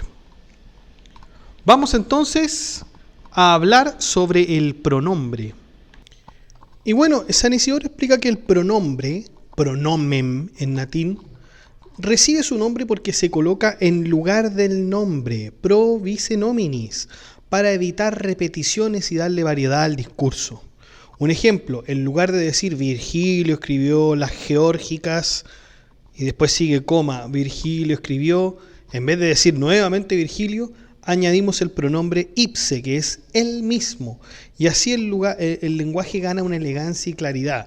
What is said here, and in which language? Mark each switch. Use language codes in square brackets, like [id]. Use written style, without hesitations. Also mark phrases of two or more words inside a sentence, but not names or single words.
[es] Vamos entonces a hablar sobre el pronombre. Y bueno, San Isidoro explica que el pronombre, pronomen en latín, recibe su nombre porque se coloca en lugar del nombre, [la] pro vice nominis, [es] para evitar repeticiones y darle variedad al discurso. Un ejemplo, en lugar de decir Virgilio escribió las Geórgicas y después sigue coma, Virgilio escribió, en vez de decir nuevamente Virgilio, añadimos el pronombre ipse, que es él mismo, y así el lenguaje gana una elegancia y claridad.